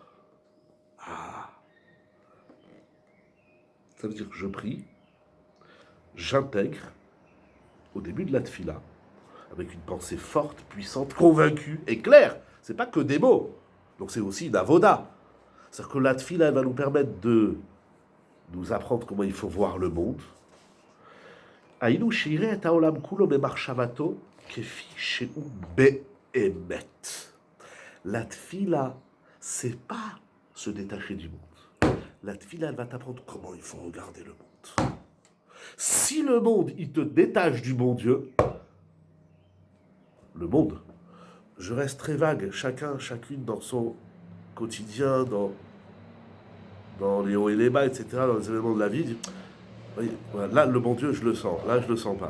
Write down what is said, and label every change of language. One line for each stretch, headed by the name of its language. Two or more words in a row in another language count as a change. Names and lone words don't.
French: Ça veut dire que je prie, j'intègre, au début de la tefila, avec une pensée forte, puissante, convaincue et claire. C'est pas que des mots. Donc c'est aussi une avoda. C'est-à-dire que la tefila, elle va nous permettre de nous apprendre comment il faut voir le monde.
Hebrew: ענינו שיראה את העולם כולו במחשבתו כפי שהוא באמת.
French: La tefila, c'est pas se détacher du monde. La tefila, elle va t'apprendre comment il faut regarder le monde. Si le monde, il te détache du bon Dieu, le monde, je reste très vague, chacune dans son quotidien, dans les hauts et les bas, etc., dans les événements de la vie, voilà, là, le bon Dieu, je le sens, là, je le sens pas.